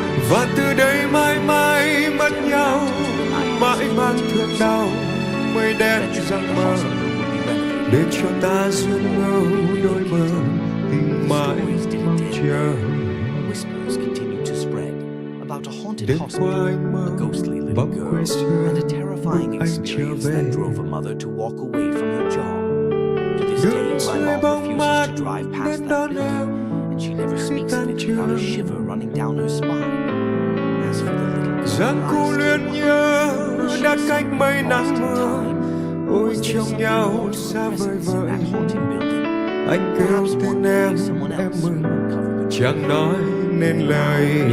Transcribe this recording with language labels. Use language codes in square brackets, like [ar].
[vi] Và từ đây mãi mãi mất nhau, mãi mang thương đau, mây đen giăng mơ, để cho ta dung ngâu đôi bờ, mãi chờ. [en] Whispers continued to spread about a haunted hospital, a ghostly little girl, and a terrifying experience that drove a mother to walk away from her job. To this day, my mom refuses to drive past that building, and she never speaks of it without a shiver running down her spine. As for the little girl, [vi] Rằng cô luyến nhớ đã cách mấy năm mưa, ôi trong nhau xa vời vợi. Anh kêu tên em mừng, chẳng nói nên lời.